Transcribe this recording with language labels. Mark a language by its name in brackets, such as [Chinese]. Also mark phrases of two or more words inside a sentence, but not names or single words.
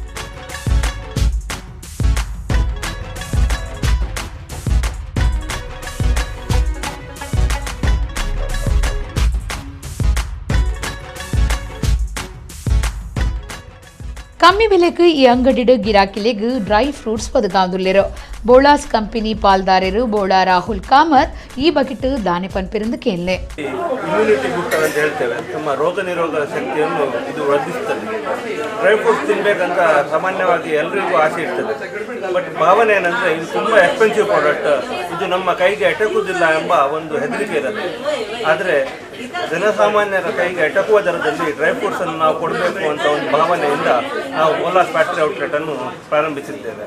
[Tulu] ಕಮ್ಮಿ ಬೆಲೆಗೆ ಈ ಅಂಗಡಿಡು ಗಿರಾಕಿಲೆಗೆ [English] dry fruits [Tulu] ಒದಗಾಂದುಲ್ಲೇರು. ಬೋಳಾಸ್ ಕಂಪನಿ ಪಾಲ್ದಾರರು ಬೋಳಾ ರಾಹುಲ್ ಕಾಮತ್ ಈ ಬಗೆಟ್ ದಾನೆ ಪನ್ಪಿರಂದು ಕೇಳಲೆ. [English] immunity booster [Kannada] ಅಂತ ಹೇಳ್ತೇವೆ. ನಮ್ಮ ರೋಗ ನಿರೋಧಕ ಶಕ್ತಿಯನ್ನು ಇದು ವರ್ಧಿಸುತ್ತದೆ. [English] dry fruits [Kannada] ತಿನ್ಬೇಕಂತ ಸಾಮಾನ್ಯವಾಗಿ ಎಲ್ಲರಿಗೂ ಆಸೆ ಇರ್ತದೆ. ಬಟ್ ಭಾವನೆ ಏನಂದ್ರೆ ಇದು ತುಂಬಾ [English] expensive product, [Kannada] ಇದು ನಮ್ಮ ಕೈಗೆ ಎಟಕುವುದಿಲ್ಲ ಎಂಬ ಒಂದು ಹೆದರಿಕೆ ಇರುತ್ತೆ. ಆದರೆ ಜನಸಾಮಾನ್ಯರ ಕೈಗೆ ಎಟಕುವ ದರದಲ್ಲಿ [English] dry fruits [Kannada] ಅನ್ನು ನಾವು ಕೊಡಬೇಕು ಅಂತ ಒಂದು ಭಾವನೆಯಿಂದ ನಾವು ಬೋಲಾಸ್ [English] factory outlet [Kannada] ಅನ್ನು ಪ್ರಾರಂಭಿಸಿದ್ದೇವೆ.